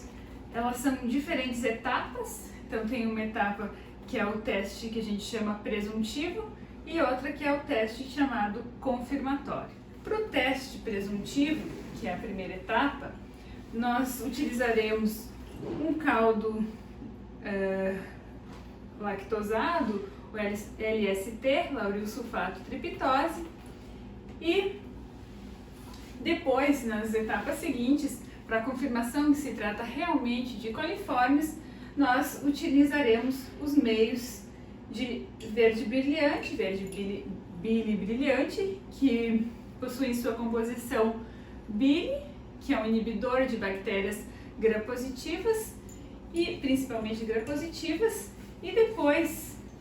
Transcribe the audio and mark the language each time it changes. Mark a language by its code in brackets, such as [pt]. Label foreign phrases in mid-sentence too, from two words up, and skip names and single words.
[pt] Elas são diferentes etapas, então tem uma etapa que é o teste que a gente chama presuntivo e outra que é o teste chamado confirmatório. Para o teste presuntivo, que é a primeira etapa, nós utilizaremos um caldo lactosado, o LST, laurilsulfato triptose, e depois, nas etapas seguintes, para a confirmação que se trata realmente de coliformes, nós utilizaremos os meios de verde brilhante, verde bile brilhante, que possuem sua composição bile, que é um inibidor de bactérias gram-positivas, e principalmente gram-positivas, e depois